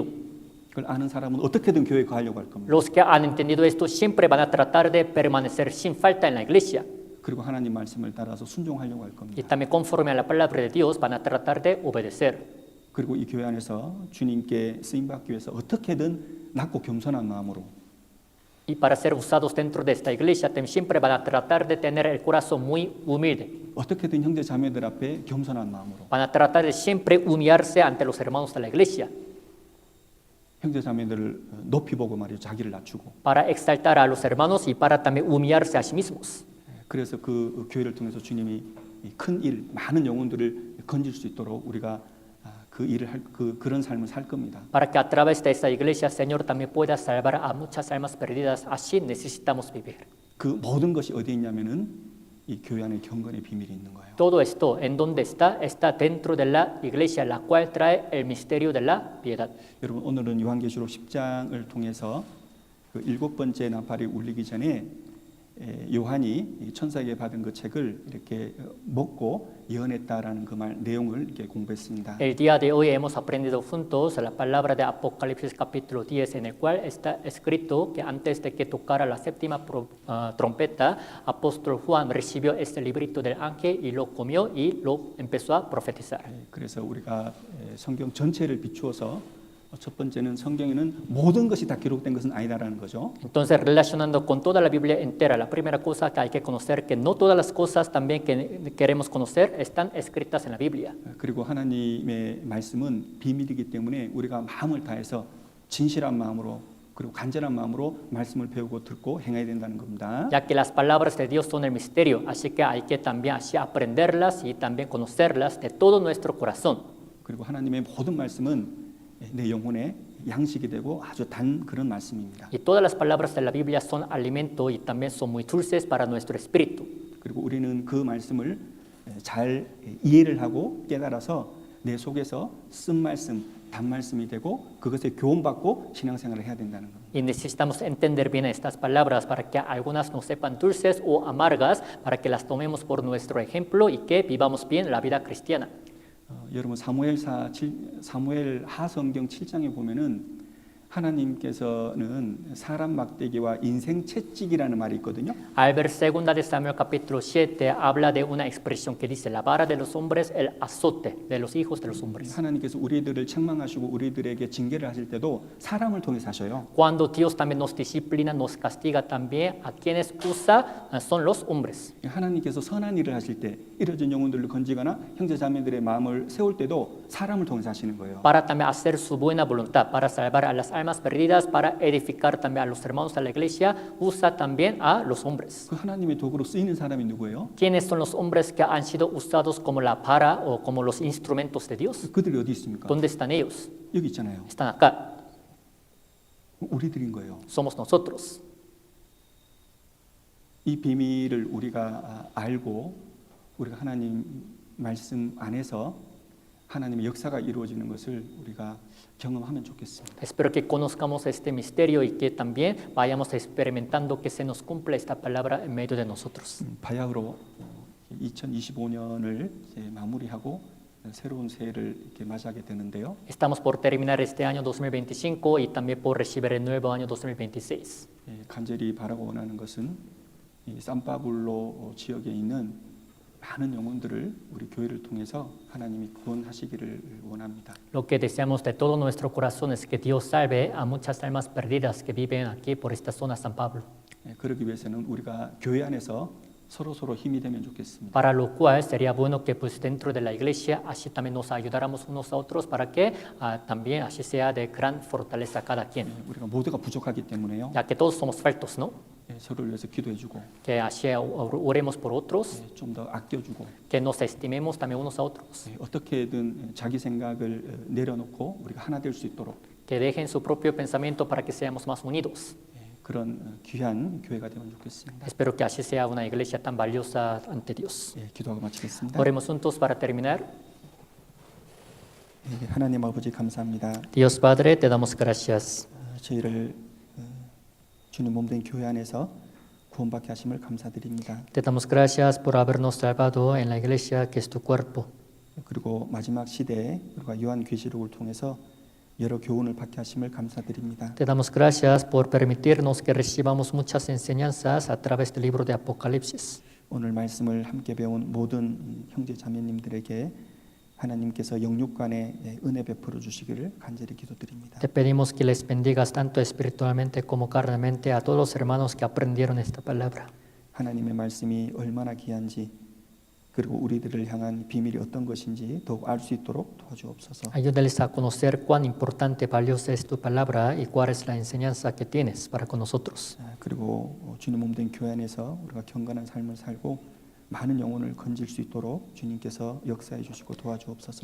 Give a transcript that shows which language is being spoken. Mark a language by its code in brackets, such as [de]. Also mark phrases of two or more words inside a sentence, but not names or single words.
[ko] 그걸 아는 사람은 어떻게든 교회에 거하려고 할 겁니다. [es] Los que han entendido esto siempre van a tratar de permanecer sin falta en la iglesia. [ko] 그리고 하나님 말씀을 따라서 순종하려고 할 [es] Y [ko] 겁니다. [es] también conforme a la palabra de Dios van a tratar de obedecer. [ko] 그리고 이 교회 안에서 주님께 쓰임 받기 위해서 어떻게든 낮고 겸손한 마음으로 [es] y para ser usados dentro de esta iglesia, siempre van a tratar de tener el corazón muy humilde. [ko] 어떻게든 형제 자매들 앞에 겸손한 마음으로 [es] Van a tratar de siempre humillarse ante los hermanos de la iglesia [ko] 형제 자매들을 높이 보고 말이죠. 자기를 낮추고. [es] para exaltar a los hermanos y para también humillarse a sí mismos. [ko] 그래서 그 교회를 통해서 주님이 큰 일, 많은 영혼들을 건질 수 있도록 우리가 그 일을 그런 삶을 살 겁니다. [es] Para que a través de esta iglesia, Señor, también pueda salvar a muchas almas perdidas. Así necesitamos vivir. [ko] 그 모든 것이 어디에 있냐면은 이 교회 안에 경건의 비밀이 있는 거예요. [es] Todo esto, ¿en dónde está? Está dentro de la iglesia, la cual trae el misterio de la piedad. [ko] 여러분 오늘은 요한계시록 10장을 통해서 그 7번째 나팔이 울리기 전에 요한이 천사에게 받은 그 책을 이렇게 먹고 예언했다라는 그 말 내용을 이렇게 공부했습니다. [es] El día de hoy hemos aprendido juntos la palabra de Apocalipsis capítulo 10, en el cual está escrito que antes de que tocara la séptima trompeta, apóstol Juan recibió este librito del ángel y lo comió y lo empezó a profetizar. [ko] 그래서 우리가 성경 전체를 비추어서 첫 번째는 성경에는 모든 것이 다 기록된 것은 아니다라는 거죠. [es] Entonces, relacionando con toda la Biblia entera, la primera cosa que hay que conocer que no todas las cosas también que queremos conocer están escritas en la Biblia. [ko] 그리고 하나님의 말씀은 비밀이기 때문에 우리가 마음을 다해서 진실한 마음으로 그리고 간절한 마음으로 말씀을 배우고 듣고 행해야 된다는 겁니다. [es] Ya que las palabras de Dios son el misterio, así que hay que también así aprenderlas y también conocerlas de todo nuestro corazón. [ko] 그리고 하나님의 모든 말씀은 내 영혼의 양식이 되고 아주 단 그런 말씀입니다. [es] Y todas las palabras de la Biblia son alimento y también son muy dulces para nuestro espíritu. [ko] 그리고 우리는 그 말씀을 잘 이해를 하고 깨달아서 내 속에서 쓴 말씀, 단 말씀이 되고 그것에 교훈받고 신앙생활을 해야 된다는 겁니다. [es] Y necesitamos entender bien estas palabras para que algunas no sepan dulces o amargas, para que las tomemos por nuestro ejemplo y que vivamos bien la vida cristiana. [ko] 여러분 사무엘 하성경 7장에 보면은 하나님께서는 사람 막대기와 인생 채찍이라는 말이 있거든요. [es] Al ver 2 de Samuel capítulo 7 habla de una expresión que dice la vara de los hombres, el azote de los hijos de los hombres. [ko] 하나님께서 우리들을 책망하시고 우리들에게 징계를 하실 때도 사람을 통해서 하셔요. [es] Cuando Dios también nos disciplina, nos castiga también, a quienes usa son los hombres. [ko] 하나님께서 선한 일을 하실 때 이뤄진 영혼들을 건지거나 형제 자매들의 마음을 세울 때도 사람을 통해서 하시는 거예요. [es] Para también hacer su buena voluntad, para salvar a las almas perdidas, para edificar también a los hermanos de la iglesia, usa también a los hombres. [ko] 그 하나님의 도구로 쓰이는 사람이 누구예요? [es] ¿Quiénes son los hombres que han sido usados como la vara o como los instrumentos de Dios? [ko] 그들이 어디 있습니까? [es] ¿Dónde están ellos? [ko] 여기 있잖아요. [es] Están acá. [ko] 우리들인 거예요. [es] Somos nosotros. [ko] 이 비밀을 우리가 알고 우리가 하나님 말씀 안에서 하나님의 역사가 이루어지는 것을 우리가 경험하면 좋겠습니다. [es] Espero que conozcamos este misterio y que también vayamos experimentando que se nos cumple esta palabra en medio de nosotros. [ko] 바야흐로 2025년을 이제 마무리하고 새로운 새해를 이렇게 맞이하게 되는데요. [es] Estamos por terminar este año 2025 y también por recibir el nuevo año 2026. [ko] 간절히 바라고 원하는 것은 이 산파블로 지역에 있는 많은 영혼들을 우리 교회를 통해서 하나님이 구원하시기를 원합니다. [es] Lo que deseamos de todo nuestro corazón es que Dios salve a muchas almas perdidas que viven aquí por esta zona San Pablo. [ko] 그러기 위해서는 우리가 교회 안에서 서로 힘이 되면 좋겠습니다. [es] Para lo cual sería bueno que pues dentro de la iglesia así también nos ayudáramos unos a otros para que también así sea de gran fortaleza cada quien. [ko] 우리가 모두가 부족하기 때문에요. [es] Ya que todos somos faltos, ¿no? [ko] 서로를 위해서 기도해주고 [es] Que así oremos por otros, [ko] 좀 더 아껴주고 [es] que nos estimemos también unos a otros, [ko] 어떻게든 자기 생각을 내려놓고 우리가 하나 될 수 있도록 [es] que dejen su propio pensamiento para que seamos más unidos. [ko] 그런 귀한 교회가 되면 좋겠습니다. [es] Espero que así sea una iglesia tan valiosa ante Dios. [ko] 기도하고 마치겠습니다. [es] Oremos juntos para terminar. [ko] 하나님 아버지 감사합니다. [es] Dios Padre, te damos gracias. [ko] 저희를 주님 몸된 교회 안에서 구원받게 하심을 감사드립니다. [es] Te damos gracias por habernos salvado en la iglesia que es tu cuerpo. [ko] 그리고 마지막 시대에 우리가 요한 계시록을 통해서 여러 교훈을 받게 하심을 감사드립니다. [es] Te damos gracias por permitirnos que recibamos muchas enseñanzas a través del libro de Apocalipsis. [ko] 오늘 말씀을 함께 배운 모든 형제 자매님들에게 하나님께서 영육간에 은혜 베풀어 주시기를 간절히 기도드립니다. [es] Te pedimos que les bendigas tanto espiritualmente como carnalmente a todos los hermanos que aprendieron esta palabra. [ko] 하나님의 말씀이 얼마나 귀한지 그리고 우리들을 향한 비밀이 어떤 것인지 더욱 알 수 있도록 도와주옵소서. [es] Ayúdales a conocer cuán importante, valiosa es tu palabra y cuál es la enseñanza que tienes para con nosotros. [ko] 그리고 주님 몸된 교회 안에서 우리가 경건한 삶을 살고 많은 영혼을 건질 수 있도록 주님께서 역사해 주시고 도와주옵소서.